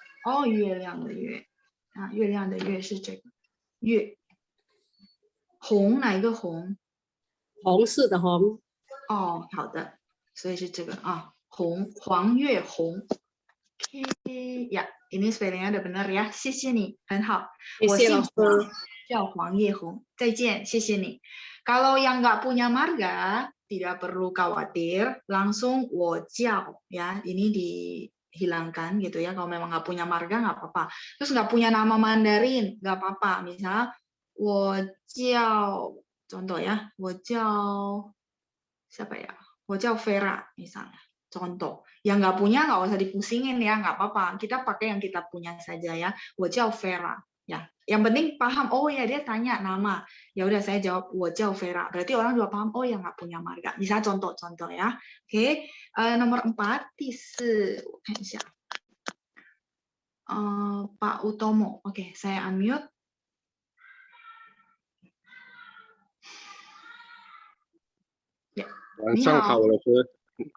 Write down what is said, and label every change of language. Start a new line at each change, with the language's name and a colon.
Chinese: 哦，月亮的月啊，月亮的月是这个月。红哪一个红？红色的红。哦，好的，所以是这个啊，红，黄月红。
Indonesian: 呀，ini spellingnya udah benar ya，
Chinese: 谢谢你，很好。我姓黄，叫黄叶红。再见，谢谢你。
Indonesian: Kalau yang nggak punya marga tidak perlu khawatir, langsung 我叫 ya, ini dihilangkan gitu ya. Kalau memang nggak punya marga nggak apa-apa. Terus nggak punya nama Mandarin nggak apa-apa. Misal 我叫 contoh ya, 我叫 siapa ya? 我叫 Vera misalnya. Contoh, yang nggak punya nggak usah dipusingin ya, nggak apa-apa. Kita pakai yang kita punya saja ya. 我叫 Vera ya. Yang penting paham. Oh ya dia tanya nama. Ya udah saya jawab 我叫 Vera. Berarti orang juga paham. Oh yang nggak punya marga. Bisa contoh-contoh ya. Oke. Nomor 4,
Chinese: 第4, 我看一下.
Indonesian: Pak Utomo. Oke, saya unmute. Ya.
Chinese: 晚上好，老师。